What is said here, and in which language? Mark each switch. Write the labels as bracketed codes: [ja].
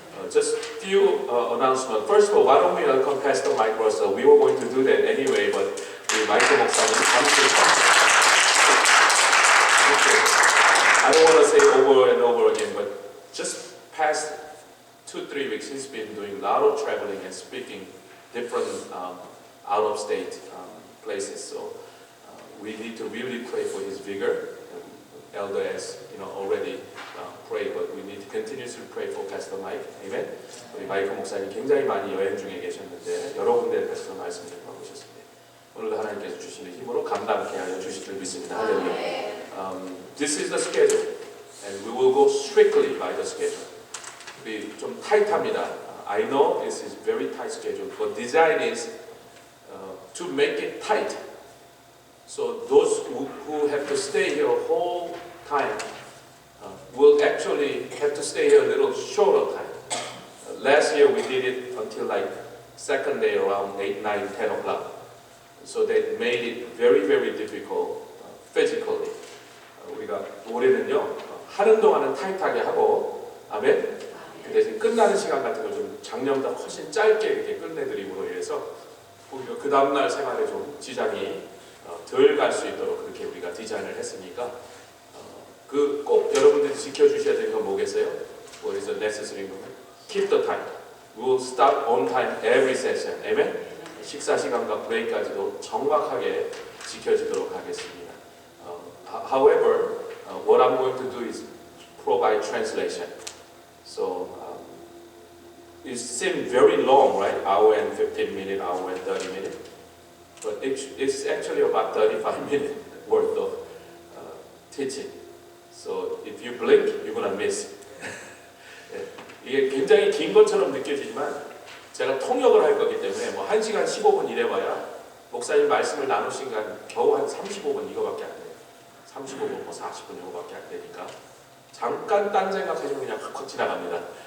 [en] Just few announcements. First of all, why don't we welcome Pastor Mike Russell? We were going to do that anyway, but [ko] 우리 마이크 목사님 잠시 [en] I don't want to say over and over again, but just past 2-3 weeks, he's been doing a lot of traveling and speaking different out-of-state places. So we need to really pray for his vigor. Elder has, already prayed, but we need to continuously pray for Pastor Mike. Amen. [ko] 우리 마이크 목사님 굉장히 많이 여행 중에 계셨는데 여러 군데에서 말씀 전하고 오셨습니다. 오늘도 하나님께서 주시는 힘으로 감당케 하여 주실 줄 믿습니다. 할렐루야. [en] This is the schedule, and we will go strictly by the schedule. [ko] 우리 좀 타이트합니다. [en] I know this is very tight schedule, but design is to make it tight. So those who have to stay here a whole time will actually have to stay here a little shorter time. Last year we did it until like second day around 8, 9, 10 o'clock. So that made it very, very difficult physically. [ko] 우리가 올해는요 하는 동안은 타이트하게 하고 아멘. 그 대신 끝나는 시간 같은 걸 좀 작년보다 훨씬 짧게 이렇게 끝내드림으로 인해서 그 다음날 생활에 좀 지장이 덜 갈 수 있도록 그렇게 우리가 디자인을 했으니까 그 꼭 여러분들이 지켜주셔야 되는 건 뭐겠어요? [en] What is the necessary movement? Keep the time. We will stop on time every session. Amen. [ko] 식사 시간과 브레이크까지도 정확하게 지켜지도록 하겠습니다. [en] However, what I'm going to do is provide translation. So it seems very long, right? Hour and 15 minutes, hour and 30 minutes. But it's actually about 35 minutes worth of teaching. So if you blink, you're gonna miss. [ko] 이게 굉장히 긴 것처럼 느껴지지만 제가 통역을 할 거기 때문에 뭐 1시간 15분 이래봐야 목사님 말씀을 나누신 시간 겨우 한 35분 이거밖에 안 돼요. 35분, 뭐 40분 이거밖에 안 되니까 잠깐 딴 생각하시면 그냥 확 지나갑니다.